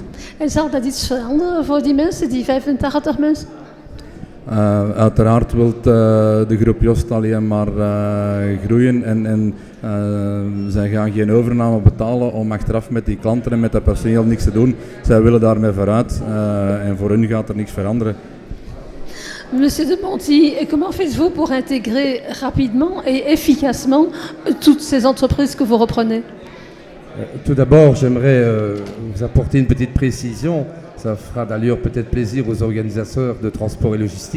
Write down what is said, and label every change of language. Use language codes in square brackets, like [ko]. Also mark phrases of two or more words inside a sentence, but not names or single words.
[nl] En zal dat iets veranderen voor die mensen, die 85 mensen? Uiteraard wil de groep Jost alleen maar groeien en zij gaan geen overname betalen om achteraf met die klanten en met dat personeel niks te doen. Zij willen daarmee vooruit en voor hun gaat er niks veranderen. [fr] Monsieur de Ponty, comment faites-vous pour intégrer rapidement et efficacement toutes ces entreprises que vous reprenez? Tout d'abord, j'aimerais vous apporter une petite précision. Ça fera d'ailleurs peut-être plaisir aux organisateurs de transport et logistique.